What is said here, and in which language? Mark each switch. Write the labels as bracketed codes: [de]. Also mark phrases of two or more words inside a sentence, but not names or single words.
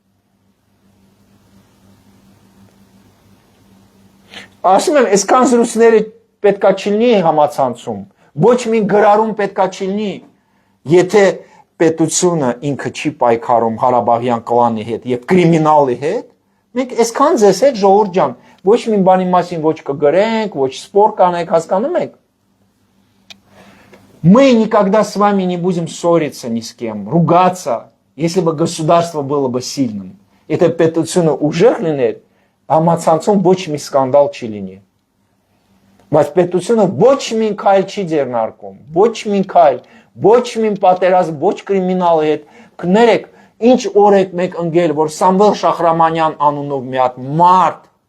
[hy] Ասում եմ, այսքան զրույցները պետքա չլինի համացանցում, ոչ մի գրառում պետքա չլինի, եթե պետությունը ինքը չի պայքարում Ղարաբաղյան կլանի հետ եւ կրիմինալի հետ, մենք այսքան ձեզ հետ ժողովուրդ ջան, ոչ մի բանի մասին ոչ կգրենք, ոչ սպոր կանենք, հասկանում եք։ [ru] Мы никогда с вами не будем ссориться ни с кем, ругаться, если бы государство было бы сильным. [hy] Это պետությունը ուժեղ լիներ, համացանցում ոչ մի սկանդալ չի լինի։ Բայց պետությունը ոչ մի քայլ չի ձեռնարկում, ոչ մի քայլ, ոչ մի պատերազմ, ոչ կրիմինալի հետ։ Կներեք, Ինչ օր եք մեկ ընկել, որ Սամվել Շախրամանյան անունով մի հատ մարդ,